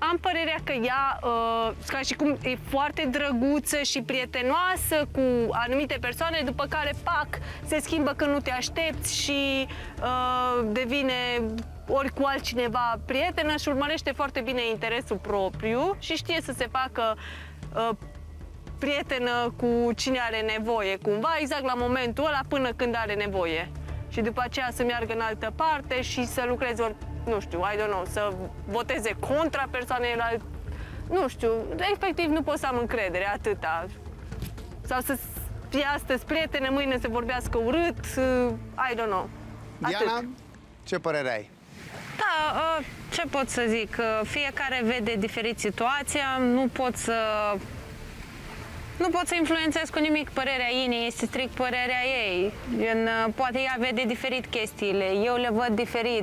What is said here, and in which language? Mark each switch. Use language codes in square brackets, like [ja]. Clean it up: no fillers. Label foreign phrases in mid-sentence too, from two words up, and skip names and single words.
[ro] Am părerea că ea, ca și cum e foarte drăguță și prietenoasă cu anumite persoane, după care, pac, se schimbă când nu te aștepți și devine ori cu altcineva prietenă și urmărește foarte bine interesul propriu și știe să se facă prietenă cu cine are nevoie, cumva, exact la momentul ăla, până când are nevoie. Și după aceea să meargă în altă parte și să lucreze, ori, nu știu, [en] I don't know, [ro] să voteze contra persoanei, nu știu, efectiv nu pot să am încredere, atâta. Sau să fie astăzi prietene, mâine să vorbească urât, [en] I don't know. [ro] Diana, Atât. ce părere ai? Da, ce pot să zic? Fiecare vede diferit situația, nu pot să influențez cu nimic părerea Inei, este strict părerea ei. Poate ea vede diferit chestiile, eu le văd diferit.